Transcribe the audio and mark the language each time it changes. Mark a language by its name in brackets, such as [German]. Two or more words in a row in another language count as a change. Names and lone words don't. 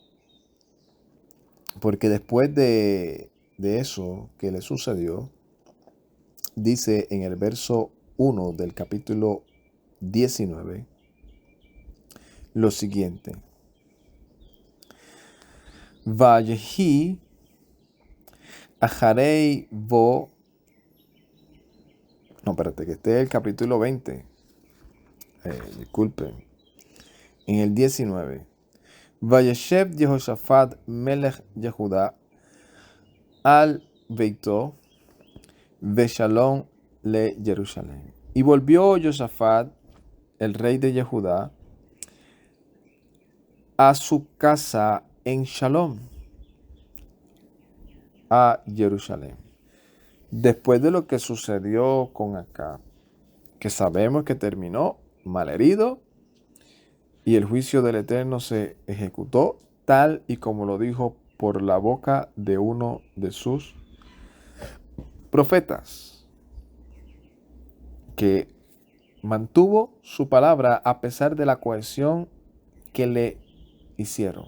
[Spanish] Porque después de eso que le sucedió, dice en el verso 1 del capítulo 19 lo siguiente. [Hebrew] ויהי אחרי בו. [Spanish] No, espérate, que este es el capítulo 20. Disculpen. En el 19. [Hebrew] וישב יהושפט מלך יהודה אל ביתו בשלום ל ירושלים. [Spanish] Y volvió Josafat, el rey de Yehudá, a su casa en Shalom, a Jerusalén. Después de lo que sucedió con Acab, que sabemos que terminó malherido y el juicio del Eterno se ejecutó tal y como lo dijo por la boca de uno de sus profetas, que mantuvo su palabra a pesar de la coerción que le hicieron.